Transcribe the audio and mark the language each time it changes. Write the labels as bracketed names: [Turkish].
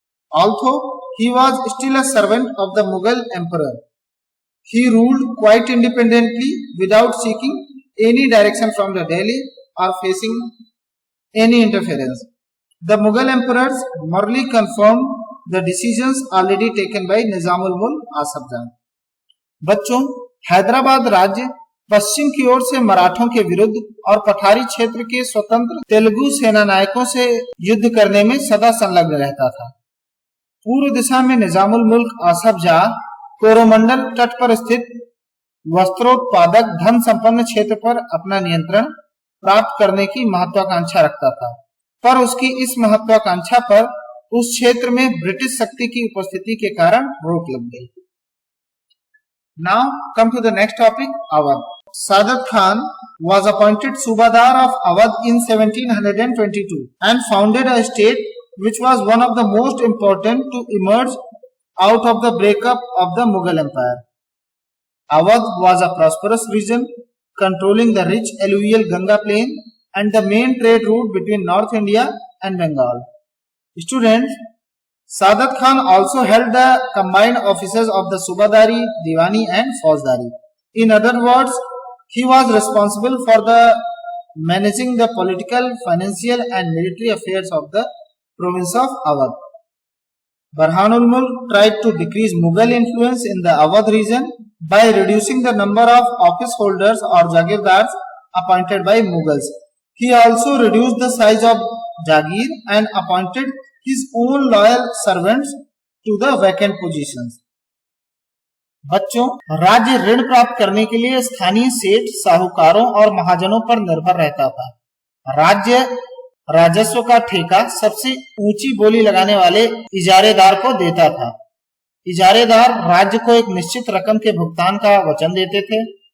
[English] Although he was still a servant of the Mughal emperor, he ruled quite independently without seeking any direction from the Delhi or facing any interference. The Mughal emperors morally confirmed the decisions already taken by Nizamul Mulk Asaf Jah. [Hindi] बच्चों, हैदराबाद राज्य पश्चिम की ओर से मराठों के विरुद्ध और पठारी क्षेत्र के स्वतंत्र तेलुगु सेना नायकों से युद्ध करने में सदा संलग्न रहता था। पूर्व दिशा में निजामुल मुल्क आसफ जाह कोरोमंडल तट पर स्थित वस्त्रोत्पादक धन संपन्न क्षेत्र पर अपना नियंत्रण प्राप्त करने की महत्वाकांक्षा रखता था, पर उसकी इस महत्वाकांक्षा पर उस क्षेत्र में ब्रिटिश शक्ति की उपस्थिति के कारण रोक लग गई। [English] Now come to the next topic, Awadh. Sadat Khan was appointed Subadar of Awadh in 1722 and founded a state which was one of the most important to emerge out of the breakup of the Mughal Empire. Awadh was a prosperous region controlling the rich alluvial Ganga plain and the main trade route between North India and Bengal. Students, Sadat Khan also held the combined offices of the Subadari, Diwani and Faujdari. In other words, he was responsible for the managing the political, financial and military affairs of the province of Awadh. Burhanul Mulk tried to decrease Mughal influence in the Awadh region by reducing the number of office holders or jagirdars appointed by Mughals. He also reduced the size of Jagir and appointed his own loyal servants to the vacant positions. [Hindi] बच्चों, राज्य ऋण प्राप्त करने के लिए स्थानीय सेठ, साहूकारों और महाजनों पर निर्भर रहता था। राज्य राजस्व का ठेका सबसे ऊंची बोली लगाने वाले इजारेदार को देता था। इजारेदार राज्य को एक निश्चित रकम के भुगतान का वचन देते थे।